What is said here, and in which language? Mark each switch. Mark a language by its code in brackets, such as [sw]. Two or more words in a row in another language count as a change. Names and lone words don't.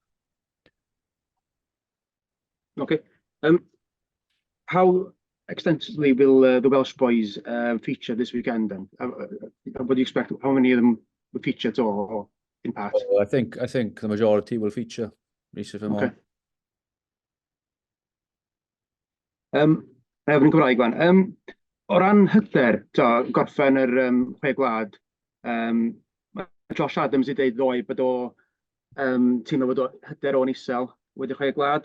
[en] Okay. How extensively will the Welsh boys feature this weekend then? What do you expect? How many of them will feature at all or in part? I think the majority will feature. [cy] Okay. Efo'n Gymraeg wan. O ran hyder, gorffen yr chwe gwlad, mae Josh Adams i dweud ddoe bod o teimlo bod o hyder o'n isel wedi chwe gwlad.